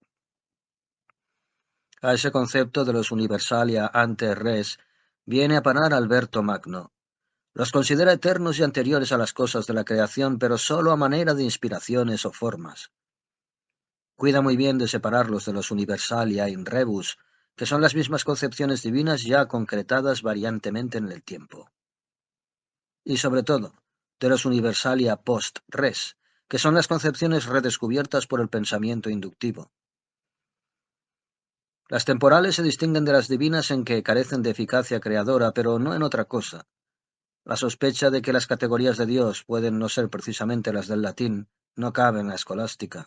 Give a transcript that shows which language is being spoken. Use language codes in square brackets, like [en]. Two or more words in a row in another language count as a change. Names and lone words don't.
[es] A ese concepto de los [la] universalia ante res [es] viene a parar Alberto Magno. Los considera eternos y anteriores a las cosas de la creación, pero sólo a manera de inspiraciones o formas. Cuida muy bien de separarlos de los [la] universalia in rebus, [es] que son las mismas concepciones divinas ya concretadas variantemente en el tiempo. Y sobre todo, de los [la] universalia post res, [es] que son las concepciones redescubiertas por el pensamiento inductivo. Las temporales se distinguen de las divinas en que carecen de eficacia creadora, pero no en otra cosa. La sospecha de que las categorías de Dios pueden no ser precisamente las del latín no cabe en la escolástica.